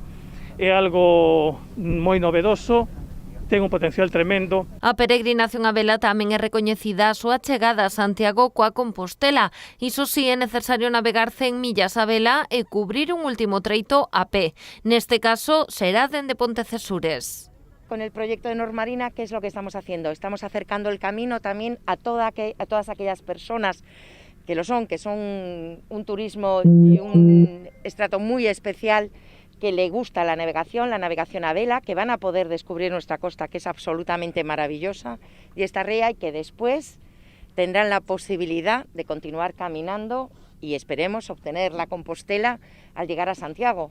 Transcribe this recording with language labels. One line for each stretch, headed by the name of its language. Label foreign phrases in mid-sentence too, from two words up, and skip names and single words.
Galician: É algo moi novedoso, ten un potencial tremendo. A peregrinación a vela tamén é recoñecida a súa chegada a Santiago coa Compostela. Iso sí, é necesario navegar 100 millas a vela e cubrir un último treito a pé. Neste caso, será dende Pontecesures.
Spanish: Con el proyecto de Normarina, ¿qué es lo que estamos haciendo? Estamos acercando el camino también a todas aquellas personas que son un turismo y un estrato muy especial, que le gusta la navegación a vela, que van a poder descubrir nuestra costa, que es absolutamente maravillosa, y esta ría, y que después tendrán la posibilidad de continuar caminando y esperemos obtener la Compostela al llegar a Santiago.